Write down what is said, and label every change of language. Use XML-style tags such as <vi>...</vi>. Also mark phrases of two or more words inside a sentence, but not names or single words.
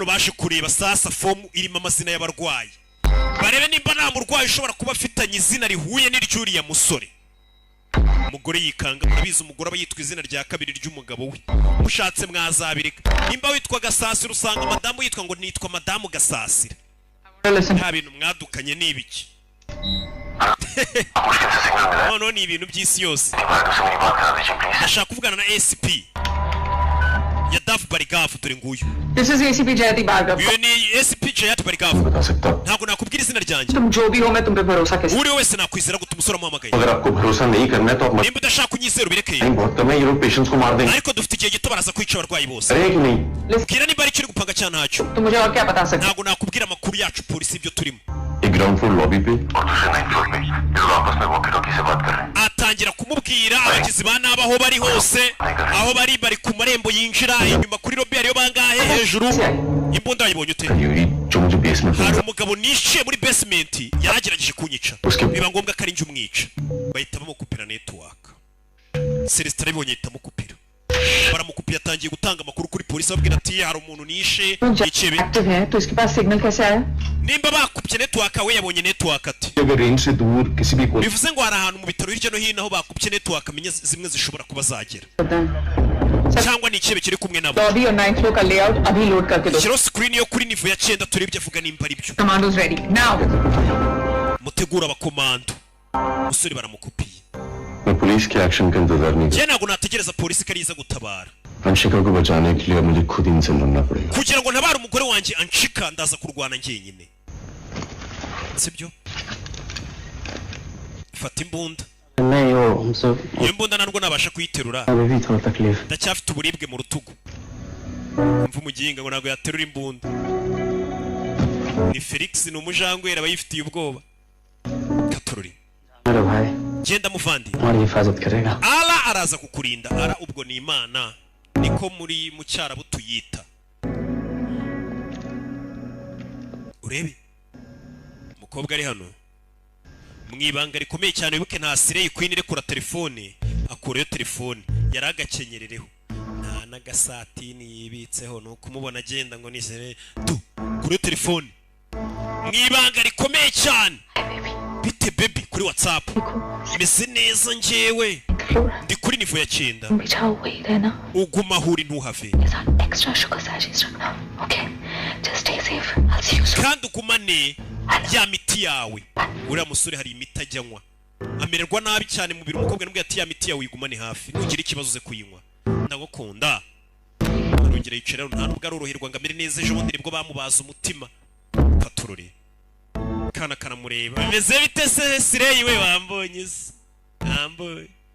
<rw>baje kureba sasa fomu irimo amazina y'abarwayi barebe nimba nta murwayi ushobora kuba afitanye izina rihuye n'iryuriya musore umugore yikanga murabizi umugore aba yitwa izina rya kabiri ry'umugabo we mushatse mwazabireka nimba witwa Gasasira usanga madamu yitwa ngo nitwa madamu Gasasira nta bintu mwadukanye n'ibiki no ni ibintu by'isi yose ndashaka kuvugana na SP ya Daf Barigafu dore nguyu</rw> <en>This is ACP Jayati Bhargav.</en> <rw>Uyu ni SP Jayati Barigafu ntabwo nakubwira izina ryanjye</rw> <hi>तुम जो भी हो मैं तुम पे भरोसा कैसे</hi> <rw>uri wese nakwizera gute umusore amuhamagaye</rw> <hi>अगर आपको भरोसा नहीं करना है तो आप</hi> <rw>nimba udashaka kunyizera ubirekeye</rw> <hi>बहुत कम है ये लोग पेशेंट्स को मार देंगे</hi> <rw>ariko dufite igihe gito baraza kwica abarwayi bose</rw> <hi>अरे कि नहीं</hi> <rw>bwira nimba ari kiri gupanga cyane ntacyo</rw> <hi>तुम मुझे और क्या बता सकते</hi> <rw>ntabwo nakubwira amakuru yacu polisi ibyo turimo</rw> <hi>एक</hi> <en>ground floor lobby</en> <hi>पे और दूसरे</hi> <en>9th floor</en> <hi>पे ये लोग आपस में</hi> <en>walkie talkie</en> <hi>से बात कर रहे हैं</hi> <rw>atangira kumubwira abagizi ba nabi aho bari hose aho bari ku marembo yinjira inyuma kuri lobby ariyo bangahe hejuru imbunda yibonye ute</rw> <hi>जो मुझे बेसमेंट</hi> <rw>hari umugabo nishiye muri basement yaragerageje kunyica biba ngombwa ko ari njye umwica bahita bamukupira network Celestin arabibonye ahita amukupira baramukupira atangiye gutanga amakuru kuri polisi babwira ati hari umuntu nishe ikebe</rw> <hi>एक्टिव है तो इसके पास सिग्नल कैसे आया</hi> <rw>nimba bakupye network we yabonye network ati</rw> <hi>अगर रेंज से दूर किसी भी को</hi> <rw>bivuze ngo hari ahantu mu bitaro hirya no hino aho bakupye network amenye zimwe zishobora kuba zagera cyangwa ni ikebe kiri kumwe nabo</rw> <hi>लॉबी और</hi> <en>9th floor</en> <hi>का लेआउट अभी लोड करके दो</hi> <rw>kiro screen yo kuri nivo ya 9 turebye avuga nimba ari byo</rw> <en>commandos ready now</en> <rw>mutegura abakomando musore baramukupiye</rw> <hi>मैं पुलिस के एक्शन का इंतजार नहीं</hi> <rw>je ntabwo nategereza polisi kariza gutabara</rw> <hi>अंशिका को बचाने के लिए मुझे खुद इनसे लड़ना पड़ेगा</hi> <rw>kugira ngo ntabare umugore wanjye anshika ndaza kurwana njyenyine sibyo fata imbunda</rw> <hi>नहीं वो हमसे</hi> <rw>iyo mbunda ntabwo nabasha kuyiterura</rw> <hi>अभी भी थोड़ा तकलीफ</hi> <rw>ndacyafite uburibwe mu rutugu mva umuginga ngo ntabwo yaterura imbunda ni Felix ni umujangwera aba yifitiye ubwoba katururi</rw> <hi>मेरा भाई</hi> <rw>genda muvandi</rw> <hi>हमारी हिफाजत करेगा</hi> <rw>ala araza kukurinda ara ubwo ni imana niko muri mu cyarabu tuyita urebe umukobwa ari hano mwibanga rikomeye cyane wibuke nta sireye queen irekura telefone akureyo telefone yari agakenyerereho nta n'agasatini yibitseho nuko umubona agenda ngo ni sere tu kuri telefone mwibanga rikomeye cyane bite baby kuri WhatsApp meze neza njyewe ndi kuri nivo ya 9</rw> <hi>बिछा हुआ ही रहना</hi> <rw>uguma huri ntuhave</rw> <en>extra sugar sachets रखना okay just stay safe I see you soon</en> <rw>kandi ugumane ya miti yawe uriya musore hari imiti ajyanywa amererwa nabi cyane mu biro umukobwa nubwo ati ya miti yawe igumane hafi nugira ikibazo ze kuyinywa ndagukunda arongera yicara nta nubwo aroroherwa ngo amere neza ejo bundi nibwo bamubaza umutima katurore kana kanamureba bimeze bite se Sireyi we wambonye se wambonye</rw>